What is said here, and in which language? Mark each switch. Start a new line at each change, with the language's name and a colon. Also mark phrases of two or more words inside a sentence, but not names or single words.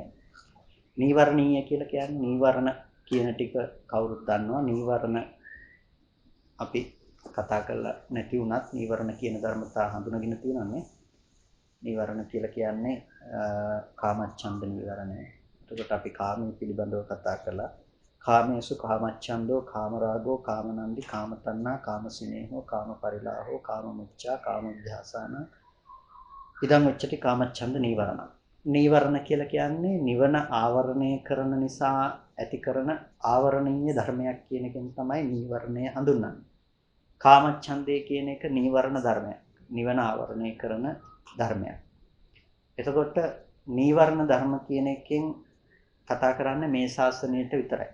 Sinhala: නීවරණීය කියලා කියන්නේ නීවරණ කියන ටික කවුරුත් දන්නවා. නීවරණ අපි කතා කරලා නැති වුණත් නීවරණ කියන ධර්මතා හඳුනගෙන තියෙනවානේ. නීවරණ කියලා කියන්නේ කාමච්ඡන්ද නීවරණය. එතකොට අපි කාමයේ පිළිබඳව කතා කළා.
Pali: කාමේසු කාමච්ඡන්தோ කාමරාගෝ කාමනන්දි කාමතණ්හා කාමසිනේහෝ කාමපරිලාහෝ කාමමුච්ඡා කාමෝද්ධාසන ඉදං උච්චති කාමච්ඡන්ද නීවරණ.
Sinhala: නීවරණ කියලා කියන්නේ නිවන ආවරණය කරන නිසා ඇති කරන ආවරණීය ධර්මයක් කියන එකෙන් තමයි නීවරණය හඳුන්වන්නේ. කාමච්ඡන්දය කියන එක නීවරණ ධර්මයක්. නිවන ආවරණය කරන ධර්මයක්. එතකොට නීවරණ ධර්ම කියන එකෙන් කතා කරන්නේ මේ ශාසනයට විතරයි.